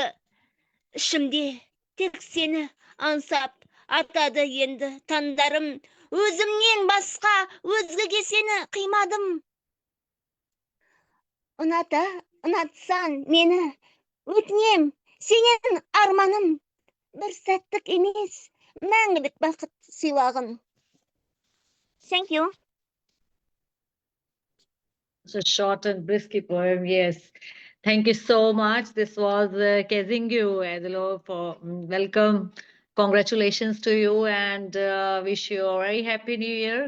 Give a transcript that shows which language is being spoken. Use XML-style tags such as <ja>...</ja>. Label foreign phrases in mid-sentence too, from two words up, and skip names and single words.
<kk>Ішімде тек сені аңсап атады енді таңдарым, өзімнен басқа өзгеге сені қимадым. Ұнатсан мені, өтінем, сенен арманым, бір сәттік емес, мәңгілік бақыт сыйлағын.</kk> <en>Thank you. It's a short and brisky poem, yes. Thank you so much. This was Kenzhegul Adilova for welcome. Congratulations to you and wish you a very happy new year.</en>